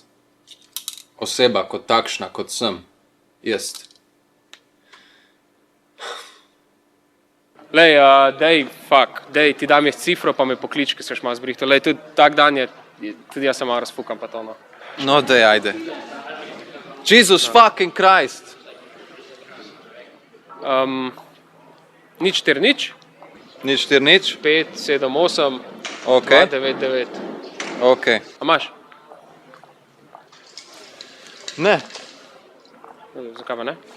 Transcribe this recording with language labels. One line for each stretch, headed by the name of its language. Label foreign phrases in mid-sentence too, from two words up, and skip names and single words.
Slovenian: Oseba kot takšna, kot sem. Jaz. Lej, dej, ti dam jaz cifro, pa me poklič, ki seš malo zbrihto. Lej, tudi tak dan je, tudi jaz se malo razfukam pa to, no. No, dej, ajde.
English: Jesus fucking Christ.
Slovenian: Nič 4 nič, Nič 4 nič? 5, 7, 8, Ok. 2, 9, 9. Ok. A imaš? Ne. Zakaj pa ne?